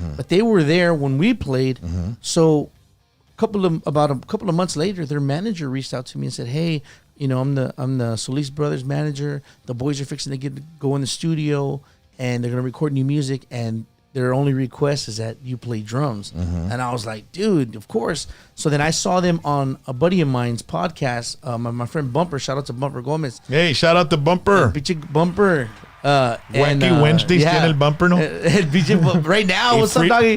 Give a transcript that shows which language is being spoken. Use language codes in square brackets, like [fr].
[en] But they were there when we played. So, about a couple of months later, their manager reached out to me and said, "Hey, you know, I'm the Solis brothers manager. The boys are fixing to go in the studio, and they're gonna record new music, and their only request is that you play drums." And I was like, dude, of course. So then I saw them on a buddy of mine's podcast, my friend Bumper. Shout out to Bumper Gomez. Hey, shout out to Bumper. Pinche Bumper. [es] Wacky Wednesdays tiene el Bumper, ¿no? El pinche [en] right now, what's up, doggy?